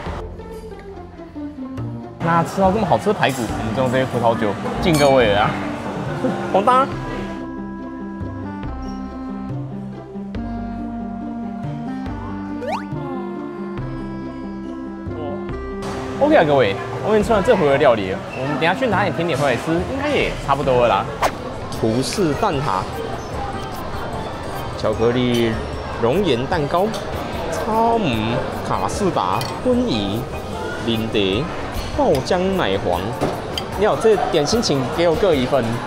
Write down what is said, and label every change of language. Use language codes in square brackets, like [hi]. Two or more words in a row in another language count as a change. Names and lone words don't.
[zh] 那吃到這麼好吃的排骨，我們就用這些葡萄酒敬各位了啊！紅單。OK 啊，各位，我们吃完這回的料理了，我們等一下去拿點甜點回來吃，應該也差不多了啦。葡式蛋撻、巧克力熔岩蛋糕、超姆卡士達婚儀、林德。爆漿奶黃，你好，這點心請給我各1份。